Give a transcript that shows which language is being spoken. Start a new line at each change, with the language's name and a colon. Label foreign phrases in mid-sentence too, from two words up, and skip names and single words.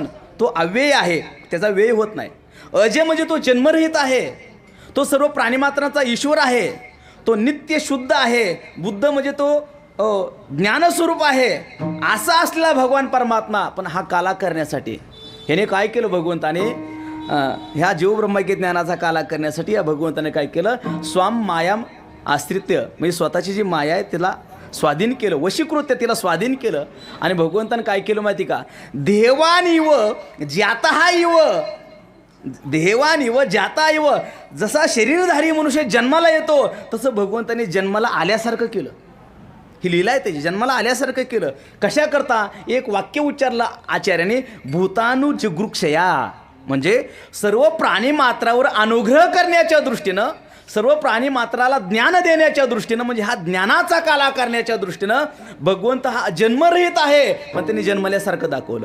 Marathi: तो अव्यय आहे, त्याचा व्यय होत नाही. अजय म्हणजे तो जन्मरहित आहे, तो सर्व प्राणीमात्रांचा ईश्वर आहे, तो नित्य शुद्ध आहे. बुद्ध म्हणजे तो ज्ञानस्वरूप आहे. असा असलेला भगवान परमात्मा पण हा काला करण्यासाठी ह्याने काय केलं भगवंताने, ह्या जीवब्रह्मैक्य ज्ञानाचा काला करण्यासाठी या भगवंताने काय केलं,
Sanskrit: स्वाम मायाम आश्रित्य
Marathi: म्हणजे स्वतःची जी माया आहे तिला स्वाधीन केलं, वशीकृत्य तिला स्वाधीन केलं. आणि भगवंतानं काय केलं माहिती का,
Sanskrit: देवानिव ज्याता इव, देवानिव ज्याता इव,
Marathi: जसा शरीरधारी मनुष्य जन्माला येतो तसं भगवंताने जन्माला आल्यासारखं केलं. ही लीला आहे त्याची, जन्माला आल्यासारखं केलं. कशा करता, एक वाक्य उच्चारलं आचार्याने,
Sanskrit: भूतानु जिगृक्षया,
Marathi: म्हणजे सर्व प्राणीमात्रावर अनुग्रह करण्याच्या दृष्टीनं, सर्व प्राणीमात्राला ज्ञान देण्याच्या दृष्टीनं, म्हणजे हा ज्ञानाचा काला करण्याच्या दृष्टीनं भगवंत हा जन्मरहित आहे पण त्यांनी जन्मल्यासारखं दाखवलं.